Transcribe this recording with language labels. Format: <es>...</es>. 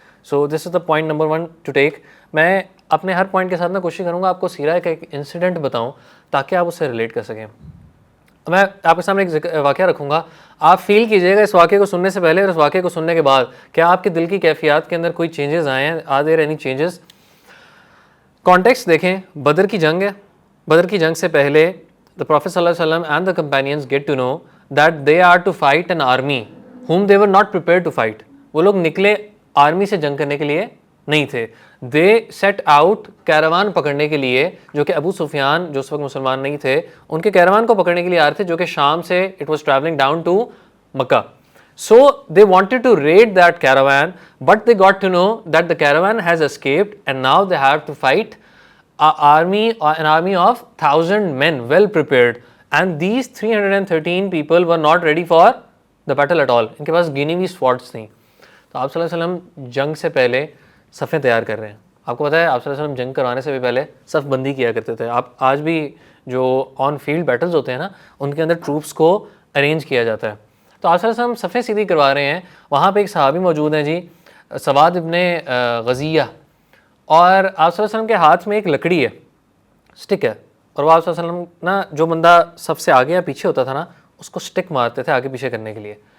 <en>So this is the point number 1 to take.</en> <ur>میں اپنے ہر point کے ساتھ میں کوشش کروں گا آپ کو سیرہ کا ایک انسیڈنٹ بتاؤں تاکہ آپ اس سے ریلیٹ کر سکیں. میں آپ کے سامنے ایک واقعہ رکھوں گا, آپ فیل کیجئے گا اس واقعے کو سننے سے پہلے اور اس واقعے کو سننے کے بعد کیا آپ کے دل کی کیفیات کے اندر کوئی چینجز آئے ہیں,</ur> <en>Are there any changes.</en> <ur>Context دیکھیں, بدر کی جنگ ہے. بدر کی جنگ سے پہلے</ur> <en>the Prophet صلی اللہ علیہ وسلم and the companions get to know that they are to fight an army whom they were not prepared to fight.</en> <ur>وہ لوگ نکلے آرمی سے جنگ کرنے کے لیے نہیں تھے.</ur> <en>they set out</en> <ur>کیروان پکڑنے کے لیے جو کہ ابو سفیان جو اس وقت مسلمان نہیں تھے ان کے کیروان کو پکڑنے کے لیے آ رہے تھے جو کہ شام سے</ur> <en>it was traveling down to</en> <ur>Mecca.</ur> <en>So they wanted to raid that caravan but they got to know that the caravan has escaped and now they have to fight an army of 1,000 men well prepared, and these 313 people were not ready for the battle at all.</en> <ur>ان کے پاس گنی ہوئی سواڈس تھیں. تو آپ صلی اللہ علیہ وسلم جنگ سے پہلے صفیں تیار کر رہے ہیں. آپ کو پتہ ہے آپ صلی اللہ علیہ وسلم جنگ کروانے سے بھی پہلے صف بندی کیا کرتے تھے. آپ آج بھی جو آن فیلڈ بیٹلز ہوتے ہیں نا ان کے اندر ٹروپس کو ارینج کیا جاتا ہے. تو آپ صلی اللہ علیہ وسلم صفیں سیدھی کروا رہے ہیں. وہاں پہ ایک صحابی موجود ہیں جی, سواد ابن غزیہ, اور آپ صلی اللہ علیہ وسلم کے ہاتھ میں ایک لکڑی ہے, سٹک ہے, اور وہ آپ صلی اللہ علیہ وسلم نا جو بندہ سب سے آگے یا پیچھے ہوتا تھا نا اس کو سٹک مارتے تھے آگے پیچھے کرنے کے لیے.</ur>